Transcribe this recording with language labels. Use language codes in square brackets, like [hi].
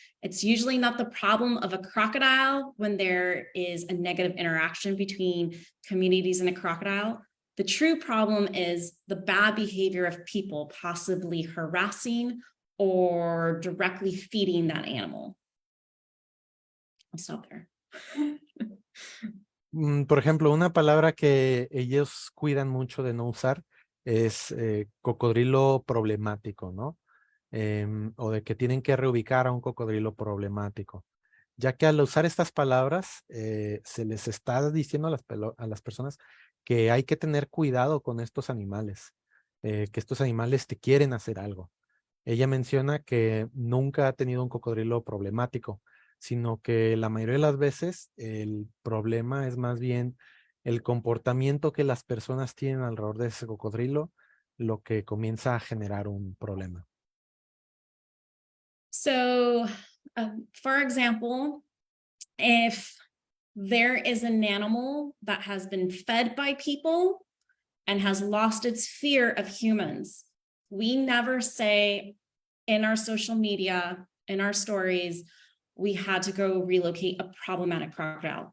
[en] It's usually not the problem of a crocodile when there is a negative interaction between communities and a crocodile. The true problem is the bad behavior of people, possibly harassing or directly feeding that animal. I'll stop there. [es] Por ejemplo, una palabra que ellos cuidan mucho de no usar es cocodrilo problemático, ¿no? O de que tienen que reubicar a un cocodrilo problemático, ya que al usar estas palabras se les está diciendo a las personas que hay que tener cuidado con estos animales, que estos animales te quieren hacer algo. Ella menciona que nunca ha tenido un cocodrilo problemático, sino que la mayoría de las veces el problema es más bien el comportamiento que las personas tienen alrededor de ese cocodrilo, lo que comienza a generar un problema. [en] So, for example, if there is an animal that has been fed by people and has lost its fear of humans, we never say in our social media, in our stories, we had to go relocate a problematic crocodile.